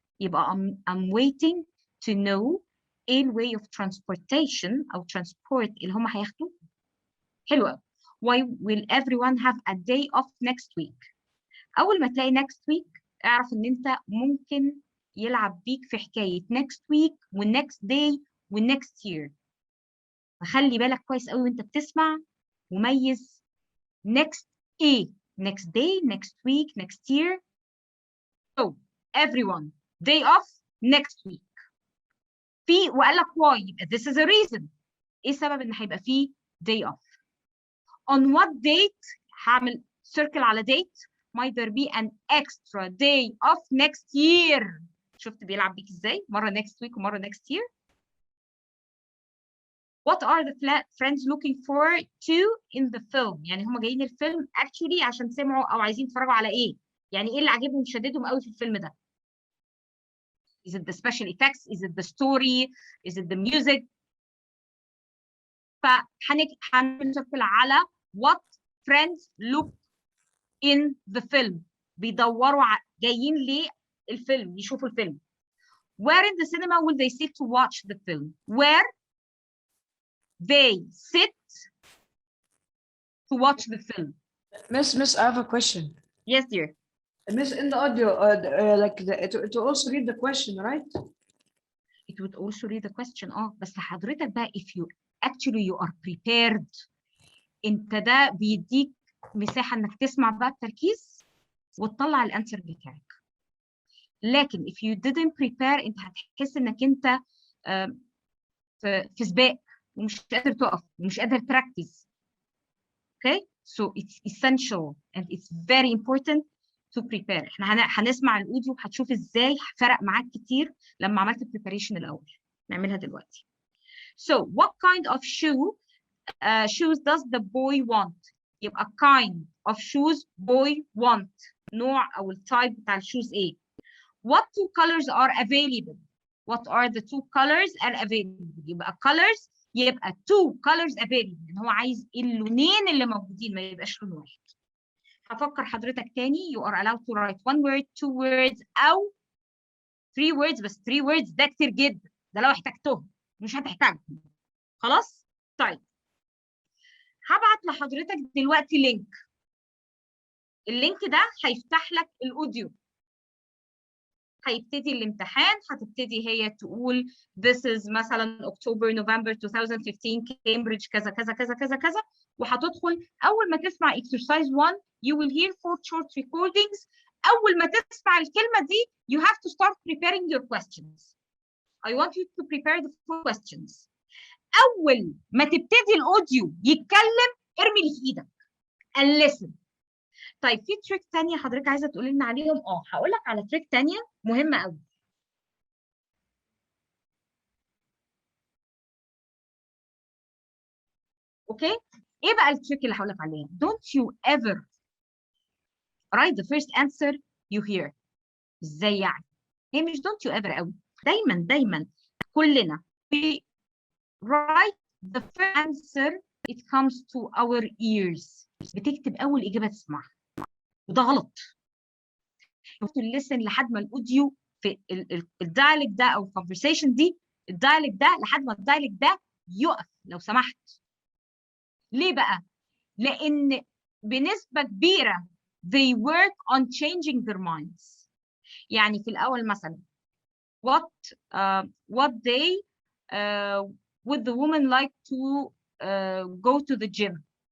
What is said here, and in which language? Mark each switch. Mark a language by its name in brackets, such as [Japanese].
[English] يبقى I'm waiting to know [Arabic] ايه ال [English] way of transportation أو transport [Arabic] اللي هم هياخدوه. حلوة. [English] Why will everyone have a day off next week? [Arabic] أول ما تلاقي next week اعرف إن أنت ممكن يلعب بيك في حكاية next week والnext day والnext year. فخلي بالك كويس قوي وانت بتسمع وميز next ايه next day next week next year. [English] So everyone day off next week. [Arabic] في وقال لك [English] why يبقى this is a reason. [Arabic] ايه السبب ان هيبقى فيه [English] day off؟ On what date هعمل circle على date might there be an extra day off next year. [Arabic] شفت بيلعب بيك ازاي؟ مرة next week ومرة next year. [English] What are the friends looking forward to in the film؟ [Arabic] يعني هم جايين الفيلم actually عشان سمعوا أو عايزين يتفرجوا على إيه؟ يعني إيه اللي عاجبهم شددهم قوي في الفيلم ده؟ [English] Is it the special effects? Is it the story? Is it the music? [Arabic] فهنشكل على [English] what friends look in the film. [Arabic] بيدوروا جايين للفيلم يشوفوا الفيلم. [English] Where in the cinema will they sit to watch the film? Where they sit to watch the film. Miss, I have a question. Yes, dear. Miss, in the audio, it will also read the question, right? It would also read the question. [Arabic] بس حضرتك بقى [English] if you are prepared [Arabic] انت ده بيديك مساحة انك تسمع بقى بتركيز وتطلع الانسر بتاعك. لكن [English] if you didn't prepare [Arabic] انت هتحس انك انت في سباق ومش قادر تقف ومش قادر تركز. [English] Okay, so it's essential and it's very important to prepare. [Arabic] احنا هنسمع الاوديو وهتشوف ازاي فرق معاك كتير لما عملت preparation الاول. نعملها دلوقتي. [English] So what kind of shoes does the boy want؟ [Arabic] يبقى [English] kind of shoes boy want. [Arabic] نوع او التايب بتاع الشوز ايه؟ [English] What two colors are available؟ [Arabic] What are the two colors are available؟ يبقى colors يبقى [English] two colors available. [Arabic] ان هو عايز اللونين اللي موجودين ما يبقاش لون واحد. هفكر حضرتك تاني. [English] you are allowed to write 1 word 2 words [Arabic] أو 3 words، بس 3 words ده كتير جدا، ده لو احتجتهم مش هتحتاجهم. خلاص؟ طيب هبعت لحضرتك دلوقتي لينك. اللينك ده هيفتح لك الاوديو. هيبتدي الامتحان، هتبتدي هي تقول this is مثلا October November 2015 Cambridge كذا كذا كذا كذا كذا، وهتدخل أول ما تسمع [English] exercise 1 you will hear 4 short recordings. [Arabic] أول ما تسمع الكلمة دي [English] you have to start preparing your questions. I want you to prepare the 4 questions. [Arabic] أول ما تبتدي الأوديو يتكلم ارمي اللي في إيدك [English] and listen. [Arabic] طيب في تريك تانية حضرتك عايزة تقولي لنا عليهم؟ هقول لك على تريك تانية مهمة قوي. اوكي؟ ايه بقى التريك اللي هقول لك عليها؟ [English] Don't you ever write the first answer you hear. [Arabic] ازاي يعني؟ هي مش [English] don't you ever [Arabic] قوي. دايما كلنا [English] we write the first answer it comes to our ears. [Arabic] بتكتب أول إجابة تسمعها، وده غلط. [English] You have to listen [Arabic] لحد ما الأوديو في الدايلوج ده أو الكونفرسيشن دي، الدايلوج ده لحد ما الدايلوج ده يقف لو سمحت. ليه بقى؟ لأن بنسبة كبيرة [English] they work on changing their minds. [Arabic] يعني في الأول مثلا [English] what day would the woman like to go to the gym.